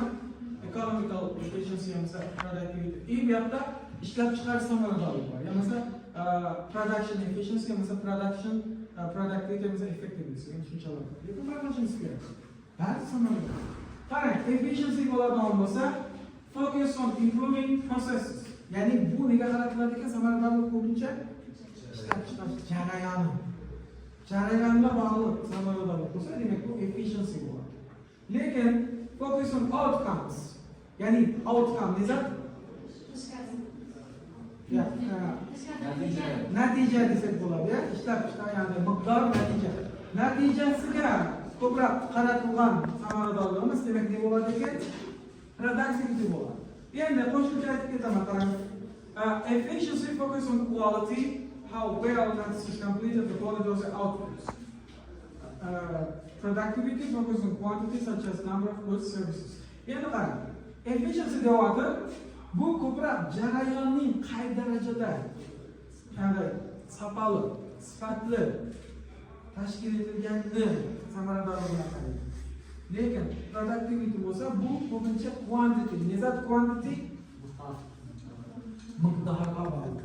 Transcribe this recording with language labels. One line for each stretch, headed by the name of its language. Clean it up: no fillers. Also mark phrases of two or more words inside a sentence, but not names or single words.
English: Economical efficiency hamda productivity.
Uzbek: Bu yoqda ishlab chiqarish samaradorlik bor. Ya'ni
English: production efficiency
Uzbek: hamda
English: production productivity
Uzbek: hamda effectiveness degan tushunchalar bor. Lekin tanlashimiz kerak. Bari samaradorlik. Qarang, efficiency bo'ladigan bo'lsa,
English: focus on improving processes.
Uzbek: Ya'ni bu nega qarab qiladi ekan, samaradorlik ko'pincha ishlab chiqarish jarayoni. Jarayonga bog'liq samaradorlik bo'lsa, demak bu efficiency bo'ladi.
English: Lekin focus on outcomes.
Uzbek: Ya'ni outcome desa natija desak bo'ladi, ya. Ishlab chiqargan miqdor natija. Natijasiga ko'proq qaratilgan samaradorligimiz demak nima bo'ladi ekan? Productivity bo'ladi. Endi qo'shimcha aytib ketaman, qarang.
English: Efficiency focus on quality, how well tasks is completed, the quality of the outputs. Productivity focus on quantity such as number of goods, services.
Uzbek: Endi qarang. Efficiency deyapti. Bu ko'proq jarayonning qay darajada qanday safali, sifatli tashkil etilganini samaradorlik bilan qaraydi. Lekin productivity bo'lsa, bu ko'pincha quantity, nezat quantity miqdorga bog'liq.